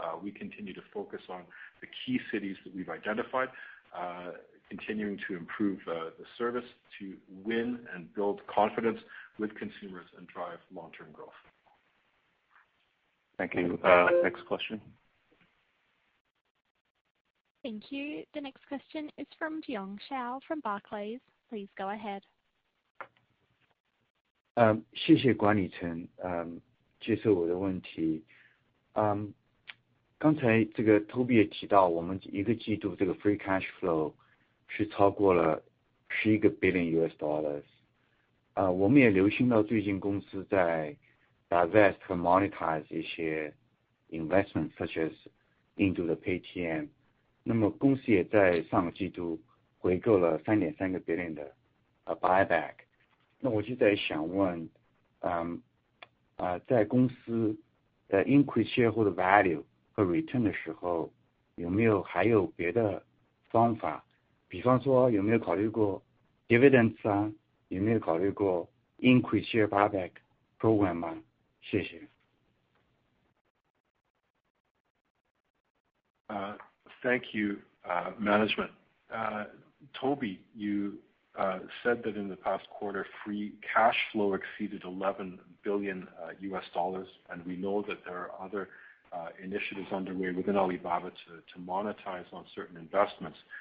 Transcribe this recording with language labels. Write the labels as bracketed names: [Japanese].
[English] We continue to focus on the key cities that we've identified, continuing to improve the service to win and build confidence with consumers and drive long-term growth. Thank you. Next question. Thank you. The next question is from Jiong Shao from Barclays. Please go ahead. [Chinese] 谢谢管理层接受我的问题。刚才这个 Toby 也提到，我们一个季度这个 [English] free cash flow [Chinese] 是超过了11个 [English] billion US dollars。 [Chinese] 我们也留心到最近公司在 divest 和 monetize 一些 [English] investment such as [Chinese] 印度的 Paytm。那么公司也在上个季度回购了 3.3个 billion 的buyback。那我就在想问，在公司的 [English] increase shareholder value [Chinese] 和 return 的时候，有没有还有别的方法？比方说有没有考虑过 dividends 啊？有没有考虑过 [English] increase share buyback program [Chinese] 啊？谢谢。 [English] Thank you, management. Toby, you said that in the past quarter, free cash flow exceeded 11 billion US dollars, and we know that there are other initiatives underway within Alibaba to monetize on certain investments.